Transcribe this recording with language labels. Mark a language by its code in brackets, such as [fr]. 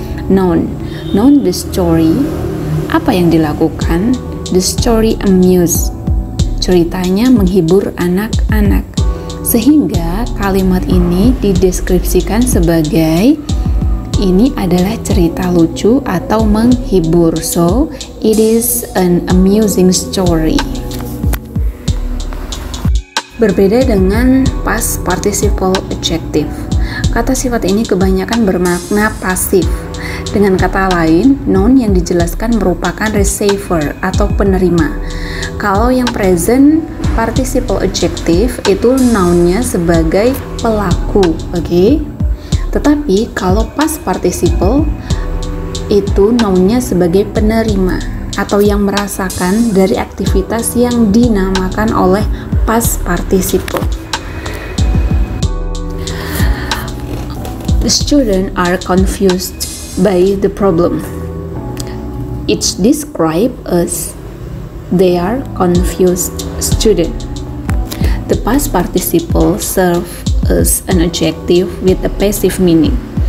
[en] Noun the story. [id] Apa yang dilakukan? [en] The story amuse. [id] Ceritanya menghibur anak-anak. Sehingga kalimat ini dideskripsikan sebagai ini adalah cerita lucu atau menghibur. [en] So, it is an amusing story. [id] Berbeda dengan past participle adjective. Kata sifat ini kebanyakan bermakna pasif. Dengan kata lain, noun yang dijelaskan merupakan receiver atau penerima. Kalau yang present participle adjective itu nounnya sebagai pelaku, oke? Tetapi kalau past participle itu nounnya sebagai penerima atau yang merasakan dari aktivitas yang dinamakan oleh past participle. [en] The students are confused by the problem. It's described as they are confused student. The past participle serves as an adjective with a passive meaning.